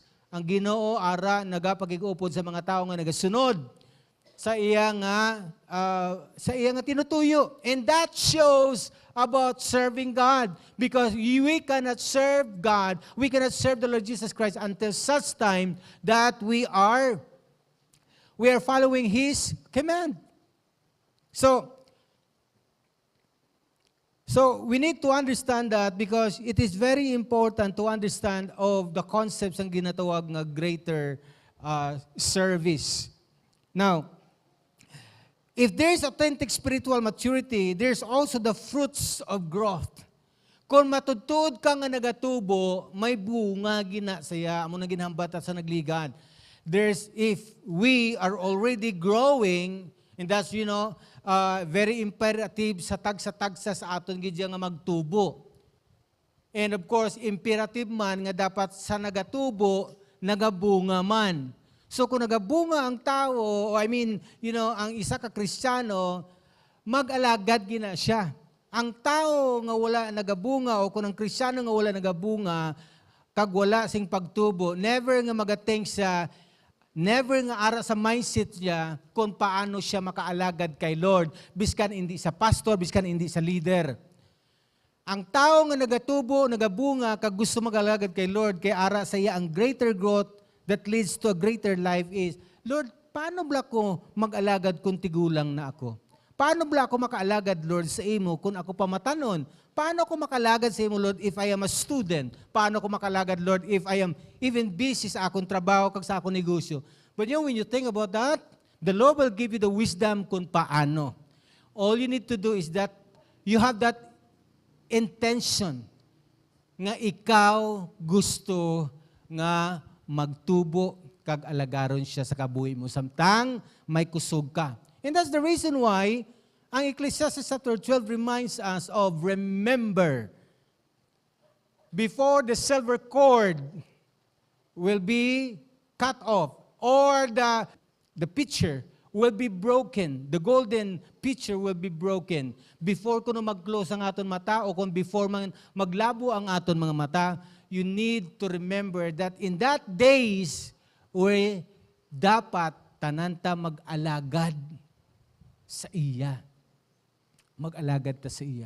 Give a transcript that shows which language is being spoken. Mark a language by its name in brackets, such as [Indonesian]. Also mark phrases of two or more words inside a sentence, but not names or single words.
[Hiligaynon] Ang Ginoo ara nagapagig-upod sa mga tao nga nagasunod sa iya nga tinutuyo. [English] And that shows about serving God, because we cannot serve God, we cannot serve the Lord Jesus Christ until such time that we are following His command. So we need to understand that, because it is very important to understand of the concepts [Hiligaynon] ang ginatawag nga [English] greater service. Now, if there is authentic spiritual maturity, there's also the fruits of growth. [Hiligaynon] Kung matutod ka nga nagatubo, may bunga gina saya, amo na ginhambata sa nagligan. [English] If we are already growing, and that's, very imperative [Hiligaynon] sa tagsa sa aton gidya nga magtubo. [English] And of course, [Hiligaynon] imperative man nga dapat sa nagatubo, nagabunga man. So kung nagabunga ang tao, ang isa ka Kristiyano, mag-alagad gina siya. Ang tao nga wala nagabunga, o kung ang Kristiyano nga wala nagabunga, kag wala sing pagtubo, never nga magating siya, never nga ara sa mindset niya kung paano siya makaalagad kay Lord, biskan hindi sa pastor, biskan hindi sa leader. Ang tao nga nagatubo, nagabunga, kag gusto magalagad kay Lord, kay ara sa iya ang [English] greater growth that leads to a greater life is, [Hiligaynon] Lord, paano ba ko mag-alagad kung tigulang na ako? Paano ba ako makaalagad, Lord, sa imo kung ako pamatanon? Paano ako makalagad sa imo, [English] Lord, if I am a student? [Hiligaynon] Paano ako makalagad, Lord, [English] if I am even busy [Hiligaynon] sa akong trabaho kag sa akong negosyo? [English] But when you think about that, the Lord will give you the wisdom [Hiligaynon] kung paano. [English] All you need to do is that you have that intention [Hiligaynon] nga ikaw gusto nga magtubo kag alagaron siya sa kabuhi mo samtang may kusog ka. [English] And that's the reason why ang Ecclesiastes chapter 12 reminds us of, remember, before the silver cord will be cut off, or the pitcher will be broken, the golden pitcher will be broken, before [Hiligaynon] kuno mag-close ang aton mata, o kung [English] before [Hiligaynon] maglabo ang aton mga mata, [English] you need to remember that in that days, where [Hiligaynon] dapat tananta mag-alagad sa iya. [English] Mag-alagad ta sa iya.